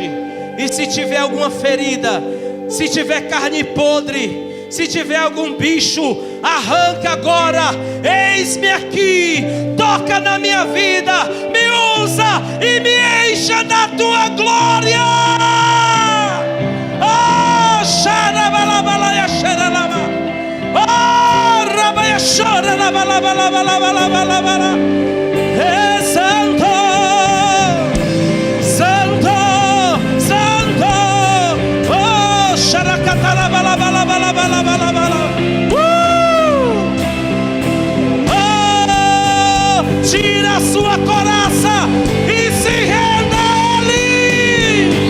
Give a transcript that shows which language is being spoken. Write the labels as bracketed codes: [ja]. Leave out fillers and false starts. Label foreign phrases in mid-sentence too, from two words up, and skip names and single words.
[pt] E se tiver alguma ferida, se tiver carne podre, se tiver algum bicho, arranca agora. Eis-me aqui. Toca na minha vida, me usa e me encha da tua glória. Oh, xarabalabalaia xaralaba. Oh, rabaia xoralabalabalabalabalabalabala. É santo, santo, santo. Oh, xaracatalabalabalabalabalabalabala. Tira a sua coraça e se renda a Ele.